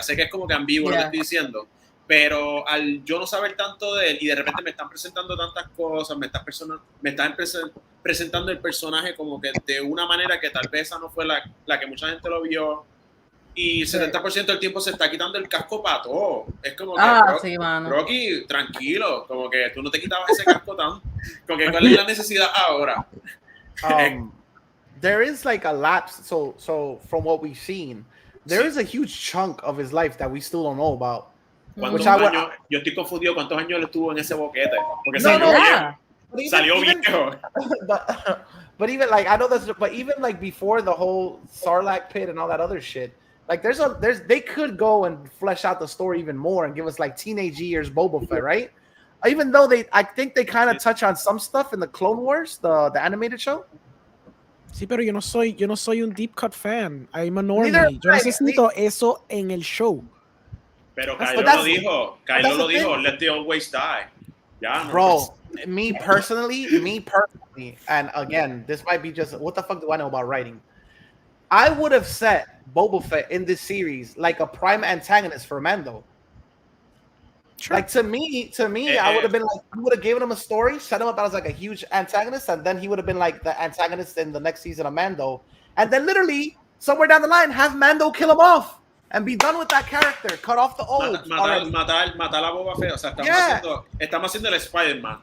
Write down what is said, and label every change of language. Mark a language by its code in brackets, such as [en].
[es] Sé que es como que ambiguo lo que estoy diciendo, pero al yo no saber tanto de él y de repente me están presentando tantas cosas, me están presentando el personaje como que de una manera que tal vez esa no fue la que mucha gente lo vio. Y 70% del tiempo se está quitando el casco para todo. Es como que, sí, mano. Rocky, tranquilo. Como que tú no te quitabas ese casco tan... Como que, ¿cuál es la necesidad ahora? [en] There is like a lapse. So from what we've seen, there is a huge chunk of his life that we still don't know about. [es] ¿Cuántos años? Yo estoy confundido. ¿Cuántos años él estuvo en ese boquete? Porque salió viejo. [en] But even like I know that's, but even like before the whole Sarlacc pit and all that other shit, like they could go and flesh out the story even more and give us like teenage years Boba Fett, right? Even though I think they kind of touch on some stuff in the Clone Wars, the animated show. [es] Sí, pero yo no soy un [en] deep cut fan. I'm a normie. Neither [es] Yo necesito eso en el show. Pero Kylo lo dijo, [en] let the old ways die. [es] Ya, [en] Bro, me personally, and again, this might be just, what the fuck do I know about writing? I would have set Boba Fett in this series like a prime antagonist for Mando. Sure. Like to me, I would have been like, you would have given him a story, set him up as like a huge antagonist, and then he would have been like the antagonist in the next season of Mando. And then literally, somewhere down the line, have Mando kill him off and be done with that character. Cut off the old. [es] Matar a Boba Fett. O sea, estamos haciendo el Spider-Man.